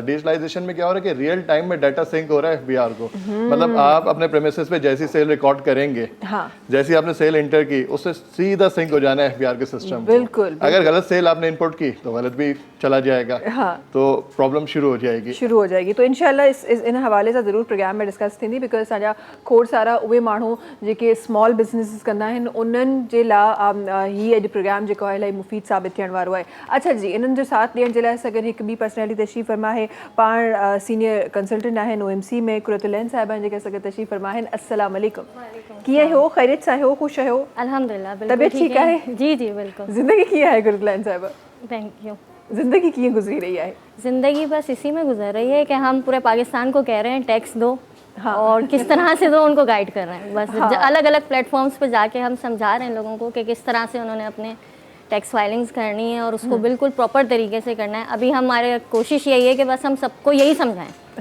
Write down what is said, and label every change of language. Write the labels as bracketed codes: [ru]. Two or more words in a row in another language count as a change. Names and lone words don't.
[ur] ڈیجیٹلائزیشن میں کیا ہو رہا ہے کہ [en] real time [ur] میں ڈیٹا سنک ہو رہا ہے ایف بی آر کو، مطلب آپ اپنے پریمیسز پہ جیسی [en] sale record [ur] کریں گے، جیسی آپ نے [en] sale enter [ur] کی، اس سے سیدھا سنک ہو جانا ہے ایف بی آر کے سسٹم. बिल्कुल। اگر غلط سیل آپ نے ان پٹ کی تو غلط بھی چلا جائے گا، تو پرابلم شروع ہو جائے گی. [sd] तो इंशाल्लाह इन हवाले से ज़रूर प्रोग्राम में डिस्कस थींदी, बिकॉज असांजा खोड़ सारा उहे माण्हू जेके [en] small businesses [sd] कंदा आहिनि उन्हनि जे लाइ ही अॼु प्रोग्राम जेको आहे इलाही मुफ़ीद साबित थियण वारो आहे। अच्छा जी, इन्हनि जो साथ ॾियण जे लाइ असां गॾु हिकु ॿी पर्सनैलिटी तशरीफ़ फरमा आहे, पाण [en] senior consultant [sd] आहिनि OMC में, कुरतुलैन साहिबा जेके असां गॾु तशरीफ़ फरमा आहिनि। [ar] السلام علیکم, [sd] कीअं हो, ख़ैरियत सां हो, ख़ुशि आहियो? अल्हम्दुलिल्लाह, [ur] طبیعت ٹھیک ہے? جی جی بالکل. [sd] ज़िंदगी कीअं आहे कुरतुलैन साहिबा? [en] thank you. [sd] ज़िंदगी कीअं गुजरी रही है? [ur] زندگی بس اسی میں گزر رہی ہے کہ ہم پورے پاکستان کو کہہ رہے ہیں ٹیکس دو، اور کس طرح سے دو ان کو گائیڈ کر رہے ہیں. بس الگ الگ پلیٹ فارمز پہ جا کے ہم سمجھا رہے ہیں لوگوں کو کہ کس طرح سے انہوں نے اپنے [en] tax filings [ur] کرنی ہے اور اس کو بالکل پراپر طریقے سے کرنا ہے. ابھی ہمارے کوشش یہی ہے کہ بس ہم سب کو یہی سمجھائیں.